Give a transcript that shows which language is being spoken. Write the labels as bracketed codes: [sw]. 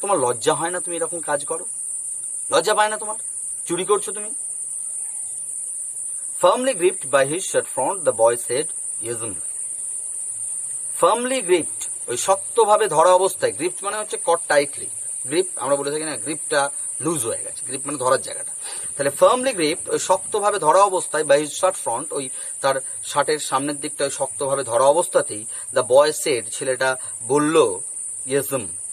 [bn] তোমার লজ্জা হয় না তুমি এরকম কাজ করো? লজ্জা পায় না তোমার? চুরি করছো তুমি? [en] Firmly gripped by his shirt front, the boy said, "Yes'm." Firmly gripped, [bn] ওই শক্তভাবে ধরা অবস্থায়, গ্রিপ মানে হচ্ছে [en] caught tightly, [bn] গ্রিপ আমরা বলে থাকি না গ্রিপটা লুজ হয়ে গেছে, গ্রিপ মানে ধরার জায়গাটা, তাহলে [en] firmly gripped [bn] ওই শক্তভাবে ধরা অবস্থায়, [en] by his shirt front [bn] ওই তার শার্টের সামনের দিকটা ওই শক্তভাবে ধরা অবস্থাতেই, [en] the boy said [bn] ছেলেটা বলল, [en] Yes ma'am.